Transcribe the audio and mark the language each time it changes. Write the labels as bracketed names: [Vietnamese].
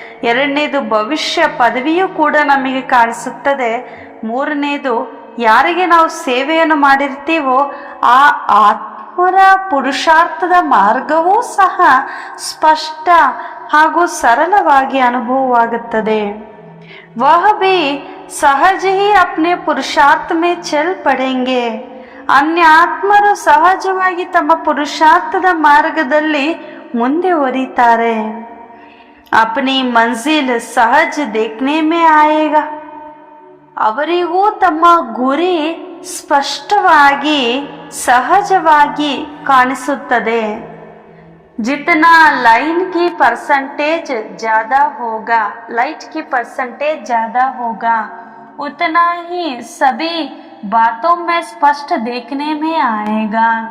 [Kannada] ಎರಡನೇದು, ಭವಿಷ್ಯ ಪದವಿಯೂ ಕೂಡ ನಮಗೆ ಕಾಣಿಸುತ್ತದೆ. ಮೂರನೇದು, ಯಾರಿಗೆ ನಾವು ಸೇವೆಯನ್ನು ಮಾಡಿರ್ತೀವೋ ಆ ಆತ್ಮರ ಪುರುಷಾರ್ಥದ ಮಾರ್ಗವೂ ಸಹ ಸ್ಪಷ್ಟ ಹಾಗೂ ಸರಳವಾಗಿ ಅನುಭವವಾಗುತ್ತದೆ. [Hindi] वह भी सहज ही अपने पुरुषार्थ में चल पड़ेंगे. [Kannada] अन्य ಆತ್ಮರು ಸಹಜವಾಗಿ ತಮ್ಮ ಪುರುಷಾರ್ಥದ ಮಾರ್ಗದಲ್ಲಿ ಮುಂದೆ ಹೊರಿತಾರೆ. [Hindi] अपनी मंजिल सहज देखने में आएगा. [Kannada] ಅವರಿಗೂ ತಮ್ಮ ಗುರಿ ಸ್ಪಷ್ಟವಾಗಿ ಸಹಜವಾಗಿ ಕಾಣಿಸುತ್ತದೆ. [Hindi] जितना लाइन की परसेंटेज ज़्यादा होगा, लाइट की परसेंटेज ज़्यादा होगा, उतना ही सभी बातों में स्पष्ट देखने में आएगा.